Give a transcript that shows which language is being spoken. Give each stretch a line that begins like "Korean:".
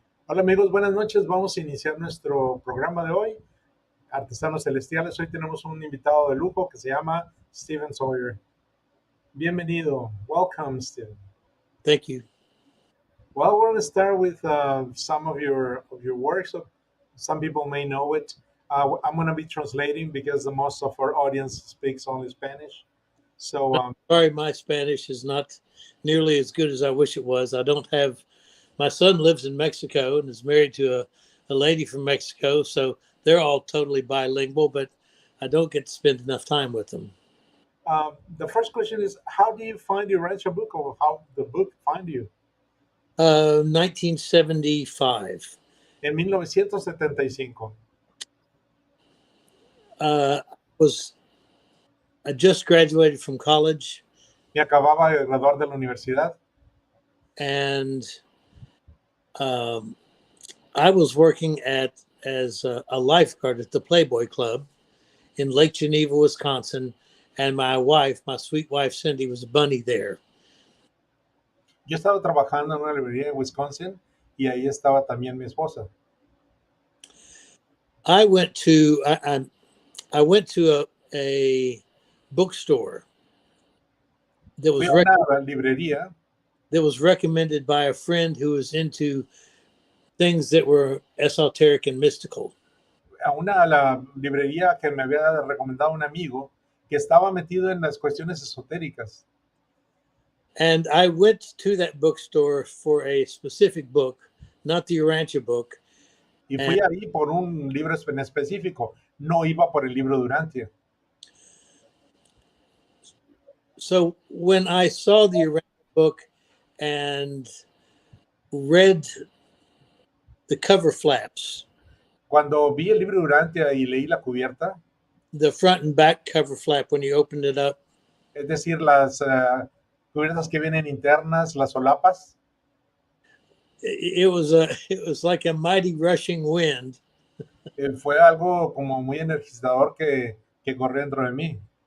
Spanish: Hola amigos, buenas noches. Vamos a iniciar nuestro programa de hoy, Artesanos Celestiales. Hoy tenemos un invitado de lujo que se llama Sawyer. Bienvenido.
English: Welcome, Steven. Thank you. Well, we're going to start with some of your works. Some people may know it. I'm going to be translating because the most of our audience speaks only Spanish. So, sorry, my Spanish is not nearly as good as I wish it was. I don't have. My son lives in Mexico and is married to a lady from Mexico, so they're all totally bilingual, but I don't get to spend enough time with them. The first question is, how do you find your Rancho book, or how the book find you? 1975.
Spanish: En 1975.
English: I just graduated from college.
Spanish: Me acababa de graduar de la universidad.
English: And I was working as a lifeguard at the Playboy Club in Lake Geneva, Wisconsin, and my sweet wife Cindy, was a bunny there.
Spanish: Yo estaba trabajando en una librería en Wisconsin y ahí estaba también mi esposa.
English: I went to a bookstore that was
Spanish: una librería
English: that was recommended by a friend who was into things that were esoteric and mystical.
Spanish: A la librería que me había recomendado un amigo que estaba metido en las cuestiones esotéricas.
English: And I went to that bookstore for a specific book, not the Urantia book.
Spanish: Y fui ahí por un libro en específico, no iba por el libro de Urantia.
English: So when I saw the Urantia book and read the cover flaps,
Spanish: cuando vi el libro de Urantia y leí la cubierta,
English: the front and back cover flap when you opened it up,
Spanish: es decir, las cubiertas que vienen internas, las solapas,
English: it was like a mighty rushing wind.
Spanish: Fue algo como muy energizador que corrió dentro de mí.